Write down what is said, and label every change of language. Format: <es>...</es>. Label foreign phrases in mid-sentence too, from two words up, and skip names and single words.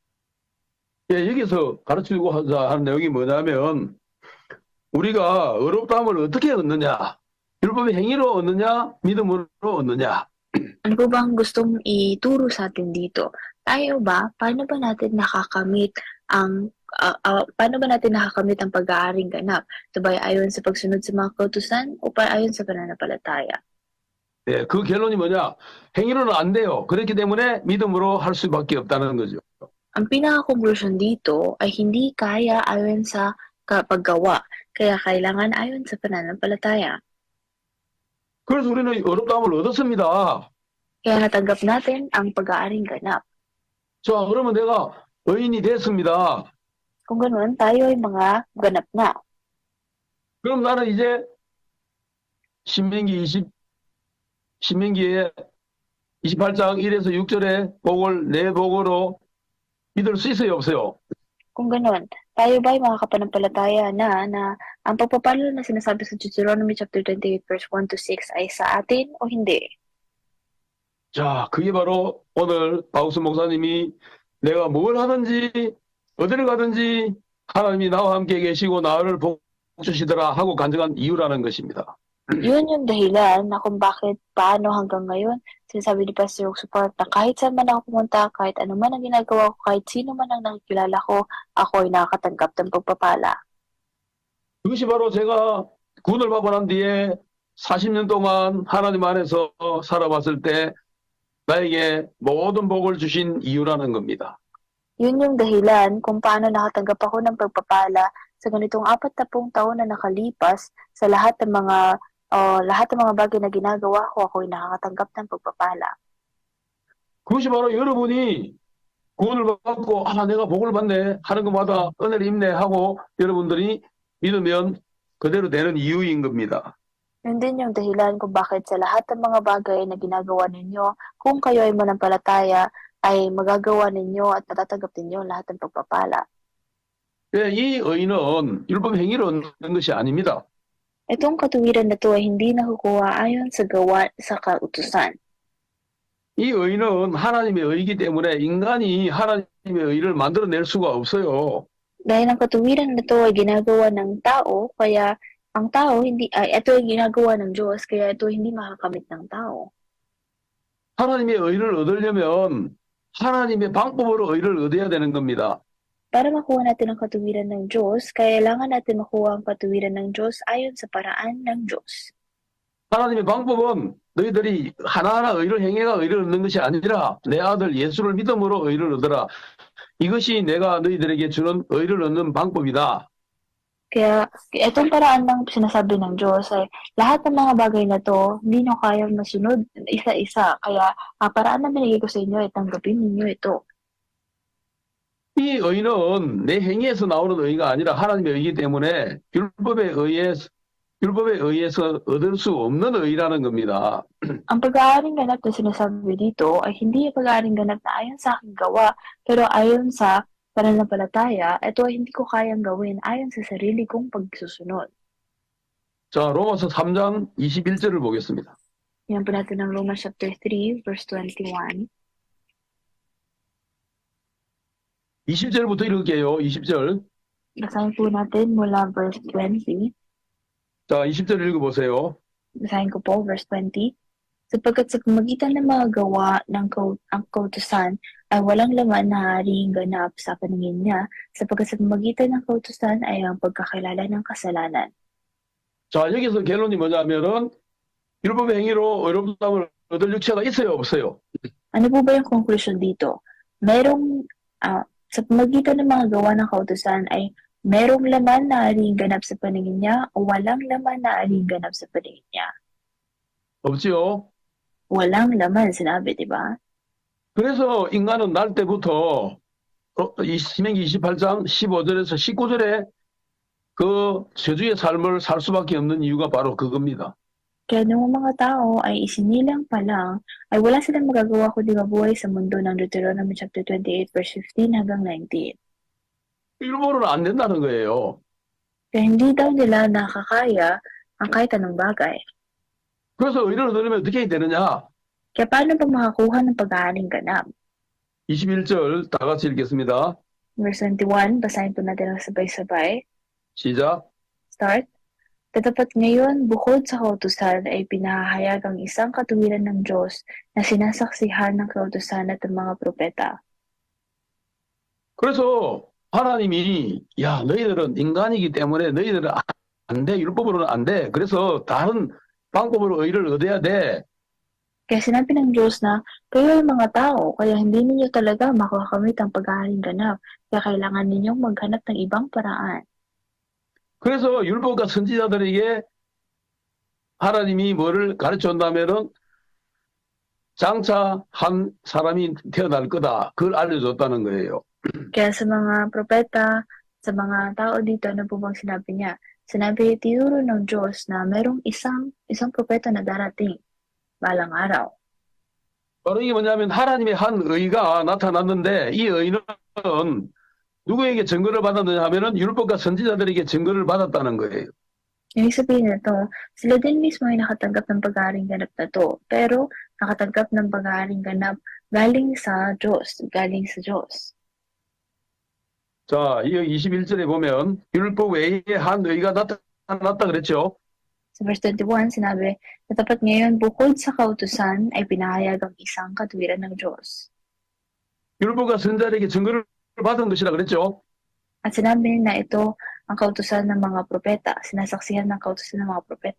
<ko>예, 여기서 가르치고자 하는 내용이 뭐냐면 우리가 의롭다함을 어떻게 얻느냐? 율법의 행위로 얻느냐? 믿음으로 얻느냐?</ko> <tl>Ano po bang gustong ituro sa atin dito? Tayo ba, paano ba natin nakakamit ang pag-aaring ganap? Ito ba ay ayon sa pagsunod sa mga kautusan o ayon sa pananampalataya?</tl> <ko>예, 그 결론이 뭐냐? 행위로는 안 돼요. 그렇기 때문에 믿음으로 할 수밖에 없다는 거죠.</ko> <tl>Ang pinaka-conclusion dito ay hindi kaya ayon sa paggawa, kaya kailangan ayon sa pananampalataya.</tl> <ko>그래서 우리는 의롭다함을 얻었습니다.</ko> <tl>Kaya natanggap natin ang pag-aaring ganap.</tl> <ko>자, 그러면 내가 의인이 됐습니다.</ko> <tl>Kung ganoon, tayo ay mga ganap na.</tl> <ko>그럼 나는 이제 신명기에 28장 1에서 6절의 복을 내 복으로 믿을 수 있어요, 없어요?</ko> <tl>Kung ganoon, tayo ba ay makakapanampalataya na ang pagpapalo na sinasabi sa</tl> <en>Deuteronomy chapter 28 verse 1 to 6</en> <tl>ay sa atin o hindi?</tl> <ko>자, 그게 바로 오늘 바우스 목사님이 내가 뭘 하든지 어디를 가든지 하나님이 나와 함께 계시고 나를 주시더라 하고 간증한 이유라는 것입니다.</ko> <tl>Yun yung dahilan na kung bakit paano hanggang ngayon sinasabi ni Pastor Roque Support na kahit saan man ako pumunta, kahit ano man ang ginagawa ko, kahit sino man ang nakikilala ko, ako ay nakakatanggap ng pagpapala.</tl> <ko>그것이 바로 제가 구원을 받고 난 뒤에 40년 동안 하나님 안에서 살아왔을 때 나에게 모든 복을 주신 이유라는 겁니다.</ko> <tl>Yun yung dahilan kung paano nakatanggap ako ng pagpapala sa ganitong 40 taon na nakalipas sa lahat ng mga bagay na ginagawa ko, ako ay nakakatanggap ng pagpapala.</tl> <ko>그것이 바로 여러분이 구원을 받고 내가 복을 받네 하는 것마다 은혜를 입네 하고 여러분들이 믿으면 그대로 되는 이유인 겁니다.</ko> <tl>Yun din yung dahilan kung bakit sa lahat ng mga bagay na ginagawa ninyo, kung kayo ay manampalataya, ay magagawa ninyo at matatanggap ninyo lahat ng pagpapala.</tl> <ko>예, 이 의인은 율법 행위로 얻는 것이 아닙니다.</ko> <tl>Itong katuwiran na to ay hindi nakukuha ayon sa gawa sa kautusan.</tl> <ko>이 의인은 하나님의 의이기 때문에 인간이 하나님의 의를 만들어낼 수가 없어요.</ko> <tl>Dahil ang katuwiran na to ay ginagawa ng tao, kaya ang tao ito ay ginagawa ng Diyos, kaya ito hindi makakamit ng tao.</tl> <ko>하나님의 의를 얻으려면 하나님의 방법으로 의를 얻어야 되는 겁니다.</ko> <tl>Para makuha natin ang katuwiran ng Diyos, kailangan natin makuha ang katuwiran ng Diyos ayon sa paraan ng Diyos.</tl> <ko>하나님의 방법은 너희들이 하나하나 의를 행해가 의를 얻는 것이 아니라 내 아들 예수를 믿음으로 의를 얻어라. 이것이 내가 너희들에게 주는 의를 얻는 방법이다.</ko> <tl>Kaya itong paraan ng sinasabi ng Diyos ay lahat ng mga bagay na to, hindi nyo kayang masunod isa-isa. Kaya paraan na binigay ko sa inyo ay tanggapin ninyo ito.</tl> <ko>이 의는 내 행위에서 나오는 의가 아니라 하나님의 의이기 때문에 율법에 의해서 얻을 수 없는 의라는 겁니다.</ko> <tl>Ang pag-aaring ganap na sinasabi dito ay hindi yung pag-aaring ganap na ayon sa aking gawa, pero ayon sa pananampalataya, ito ay hindi ko kayang gawin ayon sa sarili kong pagsusunod.</tl> <ko>자, 로마서 3장 21절을 보겠습니다.</ko> <tl>Yan po natin ang</tl> <en>Romans chapter 3, verse 21.</en> <ko>20절부터 읽을게요. 20절.</ko> <tl>Basahin po natin mula verse 20.</tl> <ko>자, 20절 읽어보세요.</ko> <tl>Basahin ko po, verse 20. Sapagkat sa pamagitan ng mga gawa ng ang kautusan ay walang laman na haring ganap sa paningin niya, sapagkat sa pamagitan ng kautusan ay ang pagkakilala ng kasalanan.</tl> <ko>자, 여기서 결론이 뭐냐면은 율법의 행위로 의롭다함을 얻을 육체가 있어요, 없어요?</ko> <tl>Ano po ba yung conclusion dito? Sa pamagitan ng mga gawa ng kautusan ay merong laman na haring ganap sa paningin niya o walang laman na haring ganap sa paningin niya.</tl> <ko>없지요?</ko> <tl>Walang laman, sinabi, di ba?</tl> <ko>그래서 인간은 날 때부터 신명기 28장 15절에서 19절에 그 저주의 삶을 살 수밖에 없는 이유가 바로 그겁니다.</ko> <tl>Kaya nung mga tao ay isinilang pa lang, ay wala silang magagawa kundi mabuhay sa mundo ng</tl> <en>Deuteronomy chapter 28 verse 15</en> <tl>hanggang 19.</tl> <ko>율법으로는 안 된다는 거예요.</ko> <tl>Kaya hindi daw nila nakakaya ang kahit anong bagay.</tl> <ko>그래서 의를 얻으려면 어떻게 해야 되느냐?</ko> <tl>Kaya paano ba makakuha ng pag-aaring ganap?</tl> <ko>21절 다 같이 읽겠습니다.</ko> <tl>Verse 21, basahin po natin ang sabay-sabay.</tl> <ko>시작.</ko> <en>Start.</en> <tl>Tatapat ngayon, bukod sa kautusan ay pinahahayag ang isang katuwiran ng Diyos na sinasaksihan ng kautusan at ng mga propeta.</tl> <ko>그래서 하나님이 너희들은 인간이기 때문에 너희들은 안 돼. 율법으로는 안 돼. 그래서 다른 방법으로 의를 얻어야 돼.</ko> <tl>Kaya sinabi ng Diyos na kayo ay mga tao, kaya hindi ninyo talaga makakamit ang pag-aaring ganap. Kaya kailangan ninyong maghanap ng ibang paraan.</tl> <ko>그래서 율법과 선지자들에게 하나님이 뭐를 가르쳐준다면은 장차 한 사람이 태어날 거다. 그걸 알려줬다는 거예요.</ko> <tl>Kaya sa mga propeta, sa mga tao dito, ano po bang sinabi niya? Sinabi, tinuro ng Diyos na merong isang propeta na darating balang araw.</tl> <ko>바로 이게 뭐냐면 하나님의 한 의가 나타났는데 이 의는 누구에게 증거를 받았느냐 하면은 율법과 선지자들에게 증거를 받았다는 거예요.</ko> <tl>Ibig sabihin na to, sila din mismo ay nakatanggap ng pag-aaring ganap na to, pero nakatanggap ng pag-aaring ganap galing sa Diyos.</tl> <ko>자, 이 21절에 보면 율법 외에 한 의가 나타났다 그랬죠.</ko> <tl>Sa verse 21, sinabi, na tapat ngayon bukod sa kautusan ay pinahayag ang isang katwiran ng Diyos.</tl> <ko>율법과 선자들에게 증거를 받은 것이라 그랬죠.</ko> <tl>At sinabi na ito ang kautusan ng mga propeta, sinasaksihan ng kautusan ng mga propeta.</tl>